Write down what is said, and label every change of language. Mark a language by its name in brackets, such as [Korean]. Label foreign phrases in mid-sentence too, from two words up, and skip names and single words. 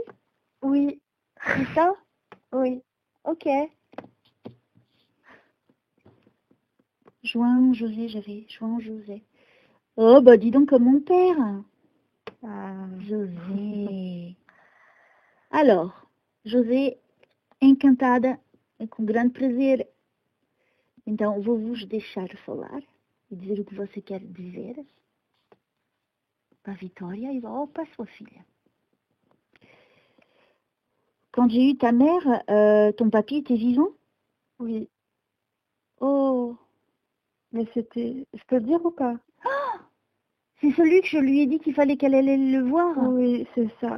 [French] Oui. C'est ça? Oui. Ok. Juin, José, Juin, José. Oh, bah dis donc comme mon père. José. Alors, [Portuguese] José, encantada É com grande prazer. Então, vou-vos deixar falar e dizer o que você quer dizer para a Vitória et para sua filha. [French] Quand j'ai eu ta mère, ton papy était vivant? Oui. Oh, Mais c'était... Je peux le dire ou pas? c'est celui que je lui ai dit qu'il fallait qu'elle allait le voir Oui, c'est ça.